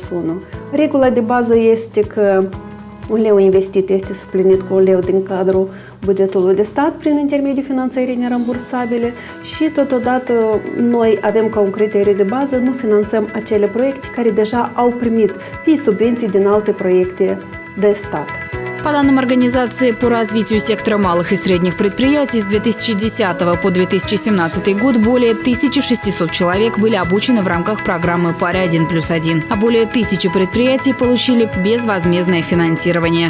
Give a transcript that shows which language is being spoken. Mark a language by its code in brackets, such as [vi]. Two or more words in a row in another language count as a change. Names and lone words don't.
[ro] Regula de bază este că un leu investit este suplinit cu un leu din cadrul bugetului de stat prin intermediul finanțării nerambursabile și totodată noi avem ca un criteriu de bază, nu finanțăm acele proiecte care deja au primit fie subvenții din alte proiecte de stat. [ru] По данным Организации по развитию сектора малых и средних предприятий, с 2010 по 2017 год более 1600 человек были обучены в рамках программы «Пари 1+1», а более 1000 предприятий получили безвозмездное финансирование.